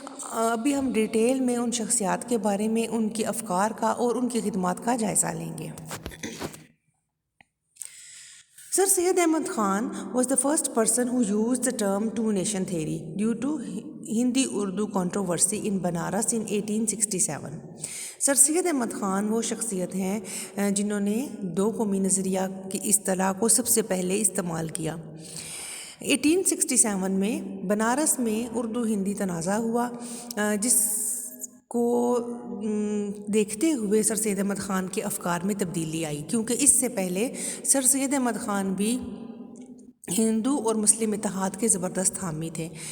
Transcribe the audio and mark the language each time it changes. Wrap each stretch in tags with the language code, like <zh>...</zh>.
<ur>ابھی ہم ڈیٹیل میں ان شخصیات کے بارے میں، ان کے افکار کا اور ان کی خدمات کا جائزہ لیں گے.</ur> <en>Sir Syed Ahmad Khan was the first person who used the term two nation theory due to Hindi-Urdu controversy in Banaras in 1867.</en> <ur>سر سید احمد خان وہ شخصیت ہیں جنہوں نے دو قومی نظریہ کی اصطلاح کو سب سے پہلے استعمال کیا. 1867 میں بنارس میں اردو ہندی تنازع ہوا، جس کو دیکھتے ہوئے سر سید احمد خان کے افکار میں تبدیلی آئی، کیونکہ اس سے پہلے سر سید احمد خان بھی ہندو اور مسلم اتحاد کے زبردست حامی تھے.</ur>